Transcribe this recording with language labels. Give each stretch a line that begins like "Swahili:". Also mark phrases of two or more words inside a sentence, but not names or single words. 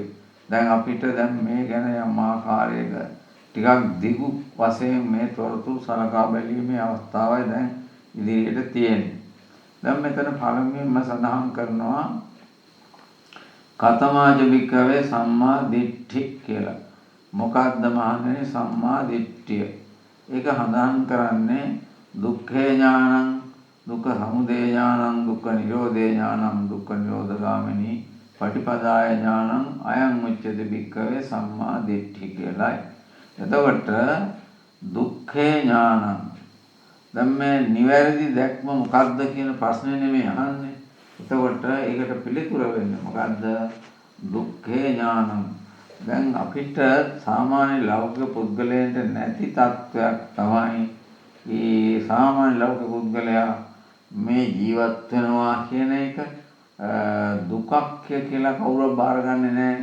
Sinhala: දැන් අපිට දැන් මේ ගැන යම් ආකාරයක ටිකක් දිගු වශයෙන් මේ තොරතුරු සලකා බැලීමේ අවස්ථාවයි දැන් ඉදිරියට තියෙන්නේ.
Pali: දැන් මෙතන පළමුවෙන්ම සඳහන් කරනවා කතමාජ වික්‍රවේ සම්මා දිට්ඨි කියලා.
Sinhala: මොකක්ද මහණෙනි සම්මා දිට්ඨිය? ඒක හඳුන් කරන්නේ
Pali: දුක්ඛේ ඥානං දුක්ඛ සමුදය ඥානං දුක්ඛ නිරෝධේ ඥානං දුක්ඛ නිරෝධගාමිනී පටිපදාය ඥානං අයං උච්චති භික්ඛවේ සම්මා දිට්ඨි කියලායි.
Sinhala: එතකොට
Pali: දුක්ඛේ ඥානං
Sinhala: දැන් මේ නිවැරදි දැක්ම මොකක්ද කියන ප්‍රශ්නේ නෙමෙයි අහන්නේ. එතකොට ඒකට පිළිතුර වෙන්නේ මොකද්ද?
Pali: දුක්ඛේ ඥානං.
Sinhala: දැන් අපිට සාමාන්‍ය ලෞකික පුද්ගලයන්ට නැති තත්වයක් තමයි මේ සාමාන්‍ය ලෞකික පුද්ගලයා මේ ජීවත් වෙනවා කියන එක දුකක් කියලා කවුරුත් බාරගන්නේ නැහැ.